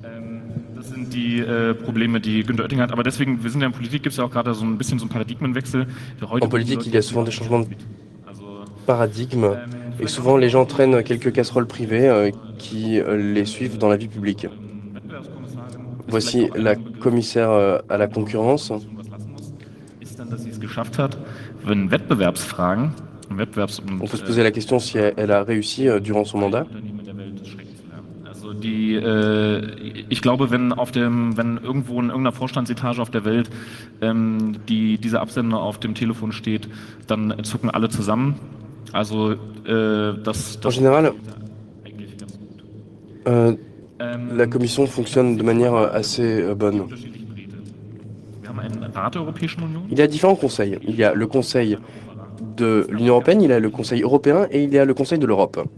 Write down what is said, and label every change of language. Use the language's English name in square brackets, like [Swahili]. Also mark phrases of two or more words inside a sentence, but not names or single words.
[French] En politique, il y a souvent des changements de paradigme et souvent les gens traînent quelques casseroles privées qui les suivent dans la vie publique. Voici la commissaire à la concurrence. On peut se poser la question si elle a réussi durant son mandat. [German] Ich glaube, wenn irgendwo in irgendeiner Vorstandsetage auf der Welt dieser Absender auf dem Telefon steht, dann zucken alle zusammen. Also [French] en général, la commission fonctionne de manière assez bonne. Il y a différents conseils. Il y a le conseil de l'Union européenne, il y a le Conseil européen et il y a le Conseil de l'Europe.